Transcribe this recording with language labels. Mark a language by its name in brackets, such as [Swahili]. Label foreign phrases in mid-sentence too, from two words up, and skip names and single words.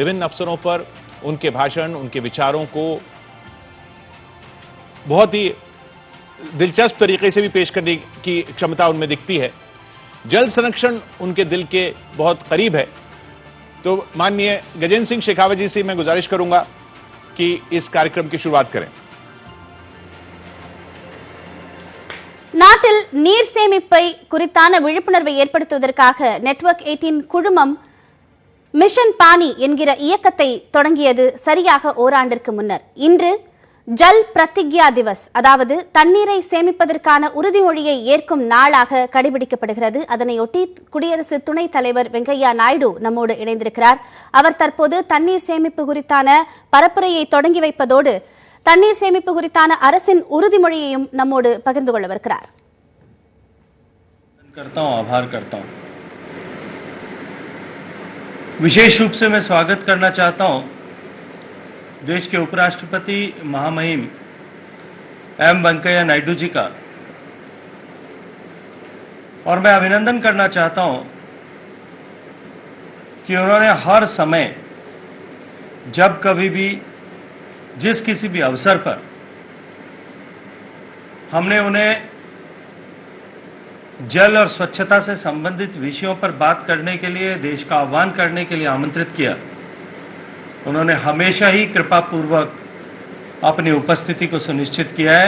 [Hindi] विभिन्न अवसरों पर उनके भाषण, उनके विचारों को बहुत ही दिलचस्प तरीके से भी पेश करने की क्षमता उनमें दिखती है. जल संरक्षण उनके दिल के बहुत करीब है. तो माननीय गजेंद्र सिंह शेखावत जी से मैं गुजारिश करूंगा कि इस कार्यक्रम की शुरुआत करें. [Tamil] நாட்டில் நீர் சேமிப்பை குறித்தான விழிப்புணர்வை ஏற்படுத்துவதற்காக நெட்வொர்க் 18 குழுமம் மிஷன் பானி என்கிற இயக்கத்தை தொடங்கியது சரியாக ஓராண்டிற்கு முன்னர். இன்று ஜல் பிரதிக்யா திவஸ், அதாவது தண்ணீரை சேமிப்பதற்கான உறுதிமொழியை ஏற்கும் நாளாக கடைபிடிக்கப்படுகிறது. அதனையொட்டி குடியரசு துணைத் தலைவர் வெங்கையா நாயுடு நம்மோடு இணைந்திருக்கிறார். அவர் தற்போது தண்ணீர் சேமிப்பு குறித்தான பரப்புரையை தொடங்கி வைப்பதோடு தண்ணீர் சேமிப்பு குறித்தான அரசின் உறுதிமொழியையும் நம்மோடு பகிர்ந்து கொள்ளவிருக்கிறார். [Hindi] आभार करता हूं. विशेष रूप से मैं स्वागत करना चाहता हूं देश के उपराष्ट्रपति महामहिम एम वेंकैया नायडू जी का, और मैं अभिनंदन करना चाहता हूं कि उन्होंने हर समय, जब कभी भी, जिस किसी भी अवसर पर हमने उन्हें जल और स्वच्छता से संबंधित विषयों पर बात करने के लिए, देश का आह्वान करने के लिए आमंत्रित किया, उन्होंने हमेशा ही कृपापूर्वक अपनी उपस्थिति को सुनिश्चित किया है.